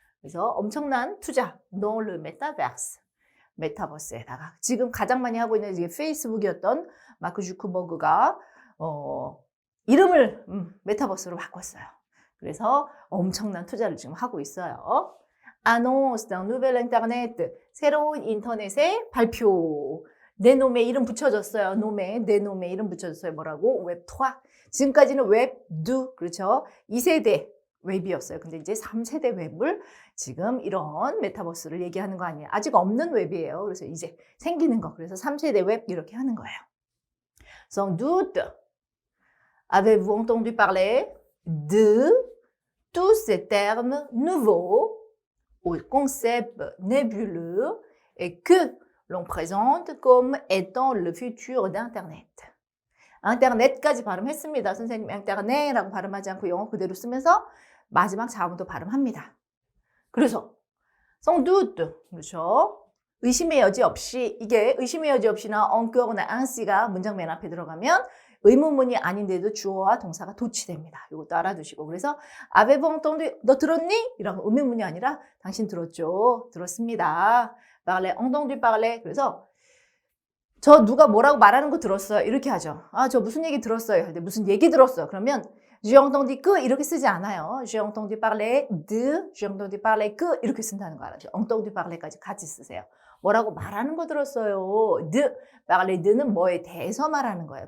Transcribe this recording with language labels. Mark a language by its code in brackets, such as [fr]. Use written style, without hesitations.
[ko] 그래서 엄청난 투자, [fr] dans le métaverse, [ko] 메타버스에다가 지금 가장 많이 하고 있는 이게 페이스북이었던 마크 주크버그가 이름을 메타버스로 바꿨어요. 그래서 엄청난 투자를 지금 하고 있어요. [fr] annonce d'un nouvel internet, [ko] 새로운 인터넷의 발표. 내 놈의 이름 붙여줬어요. 내 놈의 이름 붙여줬어요. 뭐라고? 웹2. 지금까지는 웹2, 그렇죠? 2세대 웹이었어요. 근데 이제 3세대 웹을 지금 이런 메타버스를 얘기하는 거 아니에요. 아직 없는 웹이에요. 그래서 이제 생기는 거. 그래서 3세대 웹 이렇게 하는 거예요. [fr] Sans doute, avez-vous entendu parler de tous ces termes nouveaux au concept nébuleux et que l'on présente comme étant le futur d'Internet. [ko] 인터넷까지 발음했습니다. 선생님 인터넷이라고 발음하지 않고 영어 그대로 쓰면서 마지막 자음도 발음합니다. 그래서 [fr] sans doute, [ko] 그렇죠? 의심의 여지 없이, 이게 의심의 여지 없이나 encore나 ainsi가 문장 맨 앞에 들어가면 의문문이 아닌데도 주어와 동사가 도치됩니다. 이것도 알아두시고. 그래서 [fr] avez-vous entendu? [ko] 너 들었니? 이라고 의문문이 아니라 당신 들었죠? 들었습니다. [fr] parler, entendu parler. [ko] 그래서 저 누가 뭐라고 말하는 거 들었어요. 이렇게 하죠. 저 무슨 얘기 들었어요. 할 때 무슨 얘기 들었어요. 그러면 [fr] j'ai entendu que [ko] 이렇게 쓰지 않아요. [fr] j'ai entendu parler de, j'ai entendu parler que [ko] 이렇게 쓴다는 거 알아죠. [fr] entendu parler [ko] 까지 같이 쓰세요. 뭐라고 말하는 거 들었어요. de, parler de는 뭐에 대해서 말하는 거예요.